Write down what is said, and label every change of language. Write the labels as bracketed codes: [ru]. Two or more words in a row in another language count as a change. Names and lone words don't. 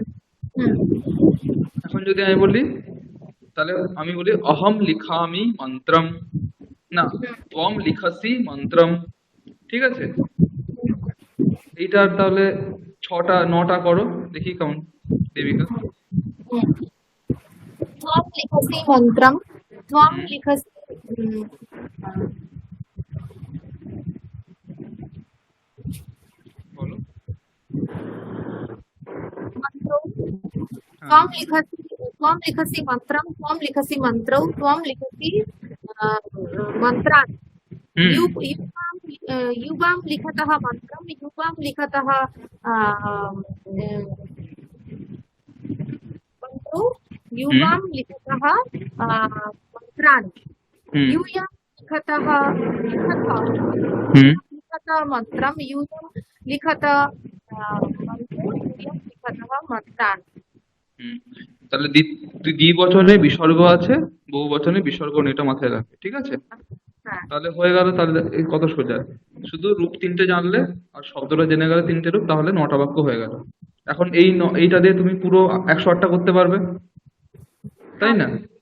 [bn] এখন যদি আমি বলি, তাহলে আমি বলি [sa] अहं लिखामि मन्त्रं, [bn] না [sa] त्वं लिखसि मन्त्रं, [bn] ঠিক আছে? এইটার তাহলে 6টা 9টা করো দেখি কেমন, দেবিকা। [sa] त्वं लिखसि मन्त्रं, त्वं लिखसि [bn] বলো। [sa] मन्त्रौ, [bn] হ্যাঁ, [sa] त्वं लिखसि मन्त्रं, त्वं लिखसि मन्त्रौ, त्वं लिखसि मन्त्रान्। হুম, युवां लिखतः मन्त्रं, युवां लिखतः मन्त्रौ, युवां लिखतः मन्त्रान्। হুম, यूयं लिखतः হুম, लिखतः मन्त्रं, यूयं लिखतः मन्त्रौ, यूयं लिखतः मन्त्रान्। হুম। [bn] তাহলে দ্বিবচনে বিসর্গ আছে, বহু বচনে বিসর্গ নেই, এটা মাথায় রাখবে, ঠিক আছে? হ্যাঁ, তাহলে হয়ে গেল, তাহলে এই কত সোজা। শুধু রূপ তিনটে জানলে আর শব্দটা জেনে গেলে তিনটে রূপ, তাহলে 9টা বাক্য হয়ে গেল। এখন এইটা দিয়ে তুমি পুরো 108টা করতে পারবে, তাই না?